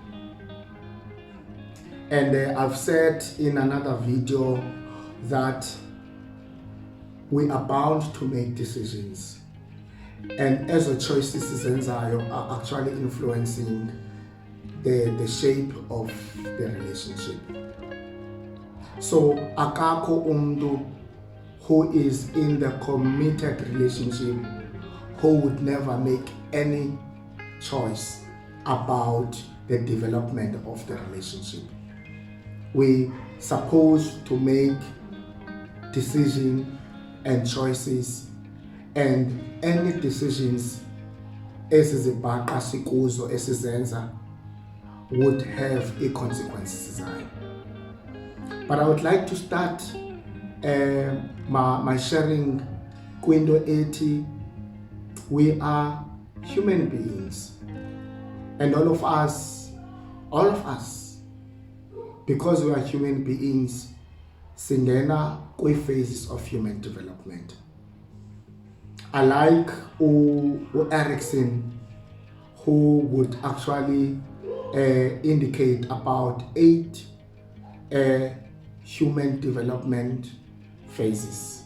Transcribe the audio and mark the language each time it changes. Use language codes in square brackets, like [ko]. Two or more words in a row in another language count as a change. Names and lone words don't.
[en] And I've said in another video that we are bound to make decisions, and as a choices are actually influencing the shape of the relationship. So [xh] akakho umntu [en] who is in the committed relationship who would never make any choice about the development of the relationship. We supposed to make decisions and choices, and any decisions [xh] esizibhaqa sikuzo esizenza [en] would have a consequences. But I would like to start my sharing [xh] kwinto ethi [en] we are human beings, and all of us, because we are human beings, [xh] singena kwi-phases [en] of human development. I like Erickson, who would actually indicate about 8 human development phases.